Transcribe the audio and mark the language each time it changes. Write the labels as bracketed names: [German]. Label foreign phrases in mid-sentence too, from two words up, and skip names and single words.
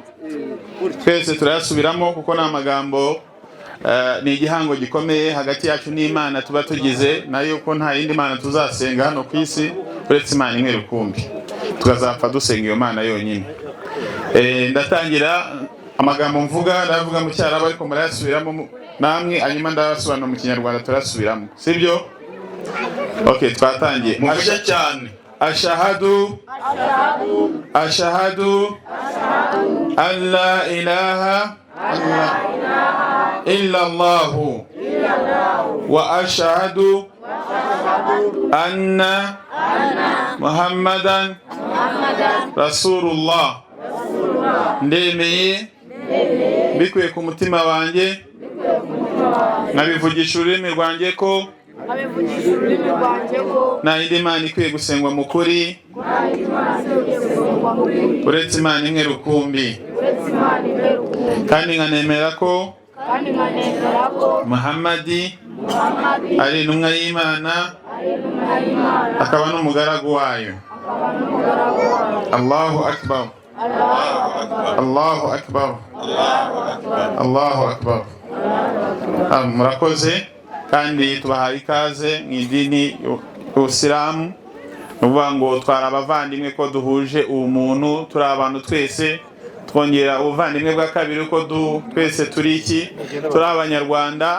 [Kinyarwanda] twese turayasubiramo kuko ni amagambo ni igihango gikomeye hagati yacu n'Imana tuba tugize nayo ko nta yindi Mana tuzasenga hano ku isi uretse Imana imwe rukumbi tukazapfa dusenga iyo Mana yonyine ndatangira amagambo mvuga ndavuga mu cyarabu ariko murayasubiramo namwe hanyuma ndabasobanura mu kinyarwanda turasubiramo sibyo? Okay, twatangiye. Muvuge cyane. [Arabic] أشهد أن لا إله إلا الله وأشهد أن محمدا رسول الله. [Kinyarwanda] Ndemeye bikuye ku mutima wanjye nabivugisha ururimi rwanjye ko nta yindi Mana ikwiye gusengwa mu kuri uretse Imana imwe rukumbi, kandi nkanemera ko Muhammadi ari intumwa y'Imana akaba n'umugaragu wayo. [Arabic] الله أكبر، الله أكبر، الله أكبر. [Kinyarwanda] Murakoze kandi tubahaye ikaze mu idini y'Ubusilamu. Nuvuga ngo twara abavandimwe ko duhuje umuntu, turi abantu twese, twongera ubuvandimwe bwa kabiri ko twese turi iki, turi Abanyarwanda.